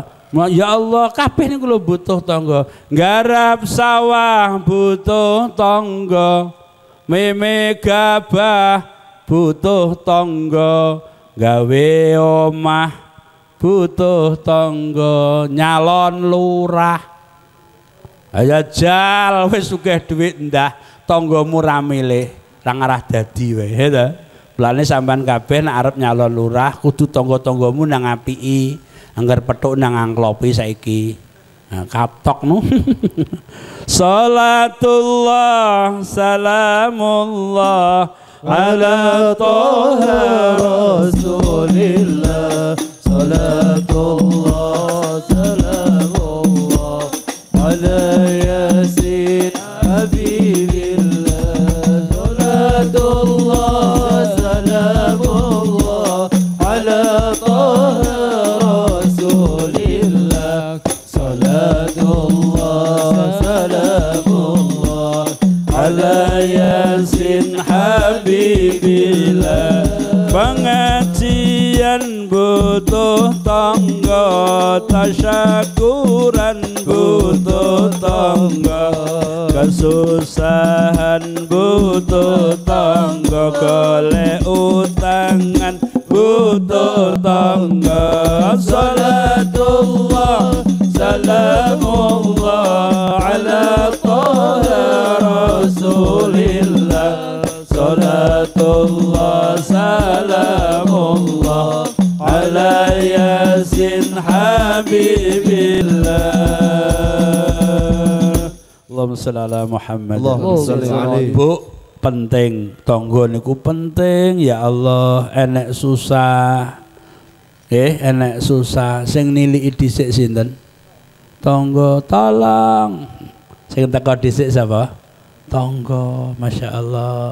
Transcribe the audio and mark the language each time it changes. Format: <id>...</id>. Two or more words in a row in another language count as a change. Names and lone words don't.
<ar>يا الله,</ar> <jv>kabeh niku lho butuh tangga. Garap sawah butuh tangga, meme gabah butuh tangga, gawe omah butuh tangga, nyalon lurah. Ayo jal wis sugih dhuwit ndah, tanggamu ra milih, ra ngarah dadi wae to. Mulane sampean kabeh nek arep nyalon lurah kudu tangga-tanggamu nang apiki. Angger petuk nang angklopi saiki. Nah, kaptok nu.</jv> <ar>صلاة الله سلام الله على طه رسول الله. صلاة الله سلام الله على يس حبيب الله. صلاة الله سلام الله على طه يس حبيب الله.</ar> <jv>Pengajian butuh tangga, tasyakuran butuh tangga, kesusahan butuh tangga, golek utangan butuh tangga.</jv> <ar>صلاة الله سلام الله على طه رسول الله. صلاة الله سلام الله على يس حبيب الله. اللهم صل على محمد. اللهم صل عليه.</ar> <jv>Bu, penting tangga niku penting</jv> <ar>يا الله.</ar> <jv>Enek susah enek susah sing niliki dhisik sinten? Tangga tolong. Sing teko dhisik sapa? Tangga,</jv> <ar>ما شاء الله.</ar>